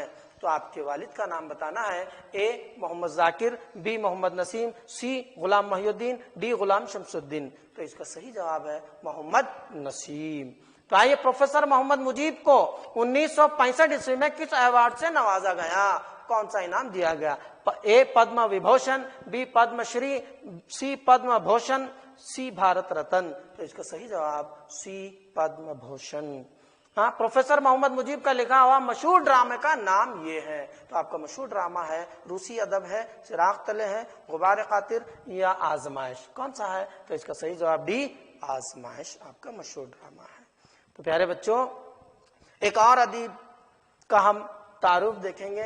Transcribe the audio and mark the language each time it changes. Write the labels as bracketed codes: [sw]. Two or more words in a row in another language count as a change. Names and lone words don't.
[ur] تو آپ کے والد کا نام بتانا ہے۔ اے محمد ذاکر، بی محمد نسیم، سی غلام محی الدین، ڈی غلام شمس الدین۔ تو اس کا صحیح جواب ہے محمد نسیم۔ تو آئیے، پروفیسر محمد مجیب کو 1965 عیسوی میں کس ایوارڈ سے نوازا گیا؟ کون سا انعام دیا گیا؟ اے پدم وبھوشن، بی پدم شری، سی پدم بھوشن، سی بھارت رتن۔ تو اس کا صحیح جواب سی پدم بھوشن۔ ہاں، پروفیسر محمد مجیب کا لکھا ہوا مشہور ڈرامے کا نام یہ ہے. تو آپ کا مشہور ڈرامہ ہے، روسی ادب ہے، چراغ تلے ہے، غبار خاطر یا آزمائش، کون سا ہے? تو اس کا صحیح جواب ڈی، آزمائش آپ کا مشہور ڈرامہ ہے. تو پیارے بچوں، ایک اور ادیب کا ہم تعارف دیکھیں گے.